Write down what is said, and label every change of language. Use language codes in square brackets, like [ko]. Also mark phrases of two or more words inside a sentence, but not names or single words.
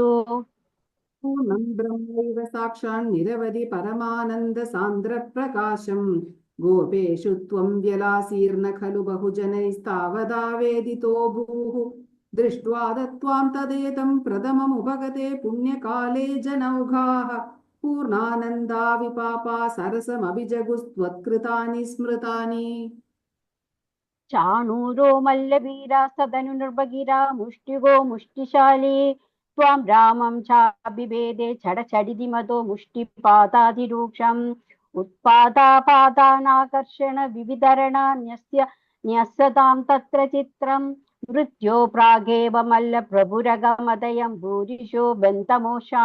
[sa] पूर्णं ब्रह्मैव साक्षान् निरवधि परमानन्दसान्द्रप्रकाशं गोपेषु त्वं व्यलासीर्न खलु बहुजनैस्तावदावेदितो भूः दृष्ट्वा दत्त्वां तदेतं प्रथममुपगते पुण्यकाले जनौघाः पूर्णानन्दा विपापा सरसमभिजगुस्त्वत्कृतानि स्मृतानि. चाणूरो मल्लवीरा सदनु नृपगिरा मुष्टिगो मुष्टिशाली त्वां रामं चाभिभेदे चडचडिति मदो मुष्टिपादातिरूक्षम् उत्पादापादानाकर्षण विविधरणान्यस्य न्यस्यतां तत्र चित्रं मृत्यो प्रागेव मल्लप्रभुरगमदयं भूरिशो बन्तमोषा